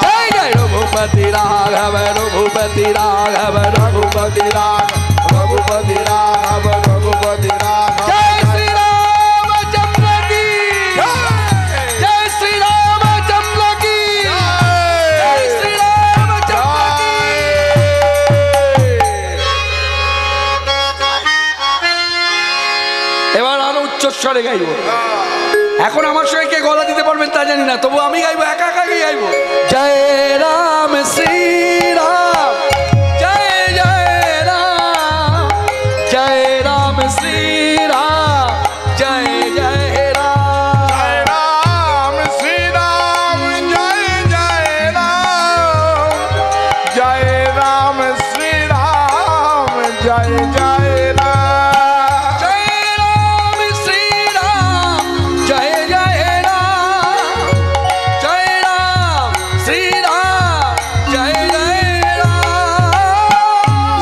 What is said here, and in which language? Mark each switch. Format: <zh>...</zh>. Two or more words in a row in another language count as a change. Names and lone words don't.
<hi>जय जय रघुपति राघव रघुपति राघव रघुपति राघव रघुपति राघव रघुपति राघव जय श्री रामचंद्र की जय श्री रामचंद्र की जय श्री रामचंद्र की</hi> <bn>এবার আরো উচ্চস্বরে গাইব এখন আমার সঙ্গে কে গলা দিতে পারবেন তা জানি না তবু আমি গাইবো একা একা গাইবো জয় রাম শ্রী রাম জয় জয় রাম জয় রাম শ্রী রাম জয় জয় রাম</bn> <hi>जय राम श्री राम जय जय राम जय राम श्री राम जय जय राम जय राम श्री राम जय जय राम जय राम श्री राम जय जय राम</hi>